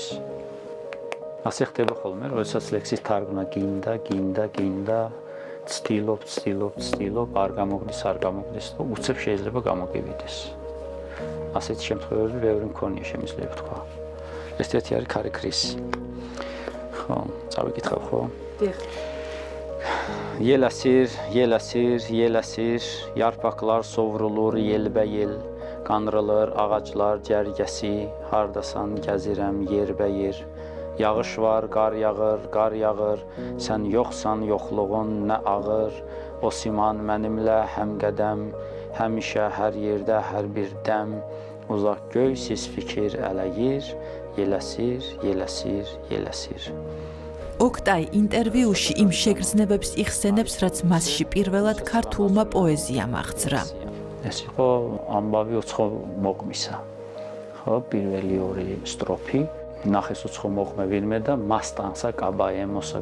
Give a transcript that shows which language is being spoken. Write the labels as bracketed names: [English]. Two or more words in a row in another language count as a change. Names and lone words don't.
[Georgian] ასე ხდება ხოლმე, როდესაც ლექსის თარგმნა გინდა, ცდილობ, არ გამოგდის და უცებ შეიძლება გამოგივიდეს. ასეთი შემთხვევები ბევრი მქონია, შემიძლია ვთქვა. ეს-ერთი არის ქარი ქრისი. ხო, წავიკითხავ ხო? დიახ. [Azerbaijani] Yelasir, yarpaqlar sovrulur yelbəyel. Qanrılır ağaclar cərgəsi, hardasan gəzirəm yerbəyer. Yağış var, qar yağır, sən yoxsan yoxluğun nə ağır. O siman mənimlə həmqədəm, həmişə hər yerdə hər bir dəm. Uzaq göy sis fikir ələyir, yeləsir. [Georgian] ოქტაი ინტერვიუში იმ შეგრძნებებს იხსენებს, რაც მასში პირველად ქართულმა პოეზიამ აღძრა. ეს იყო ამბავი უცხო მოყმისა. ხო, პირველი ორი სტროფი, ნახეს უცხო მოყმე ვინმე და მასტანსა კაბაემოსა.